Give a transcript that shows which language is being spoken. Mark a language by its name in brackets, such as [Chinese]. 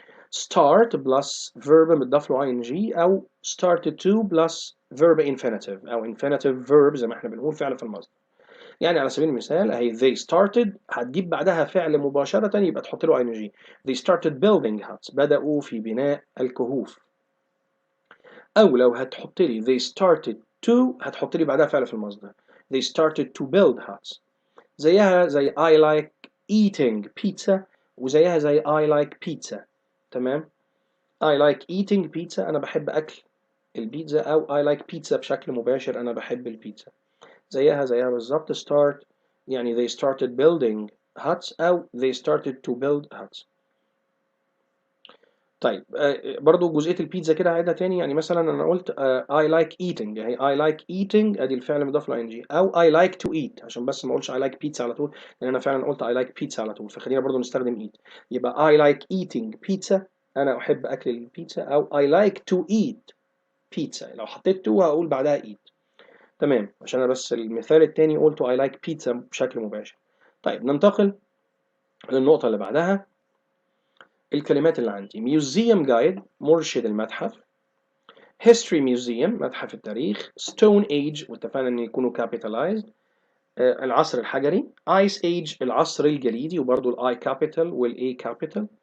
[Arabic] start plus verb متضاف له ing أو [English] started to plus verb infinitive [Arabic] أو infinitive verb زي ما احنا بنقول فعل في المصدر. يعني على سبيل المثال اهي they started هتجيب بعدها فعل مباشرة يبقى تحط له ing. [English] they started building huts [Arabic] بدأوا في بناء الكهوف. أو لو هتحط لي [English] they started to [Arabic] هتحط لي بعدها فعل في المصدر. [English] they started to build huts. زيها زي I like eating pizza وزيها زي I like pizza. [Arabic] تمام. [English] I like eating pizza [Arabic] أنا بحب أكل البيتزا أو [English] I like pizza [Arabic] بشكل مباشر أنا بحب البيتزا. زيها بالظبط [English] start يعني they started building huts أو they started to build huts. [Arabic] طيب برضو جزئية البيتزا كده هعيدها تاني. يعني مثلا أنا قلت I like eating يعني I like eating أدي الفعل مضاف له ing أو [English] I like to eat [Arabic] عشان بس ما أقولش I like pizza على طول لأن أنا فعلا قلت I like pizza على طول فخلينا برضو نستخدم eat. [English] يبقى I like eating pizza [Arabic] أنا أحب أكل البيتزا [English] أو I like to eat pizza لو حطيت to هقول بعدها eat. [Arabic] تمام عشان أنا بس المثال التاني قلته [English] I like pizza [Arabic] بشكل مباشر. طيب ننتقل للنقطة اللي بعدها. الكلمات اللي عندي [English] museum guide [Arabic] مرشد المتحف [English] history museum [Arabic] متحف التاريخ stone age واتفقنا ان يكونوا capitalized العصر الحجري ice age العصر الجليدي وبرضو ال I capital وال A capital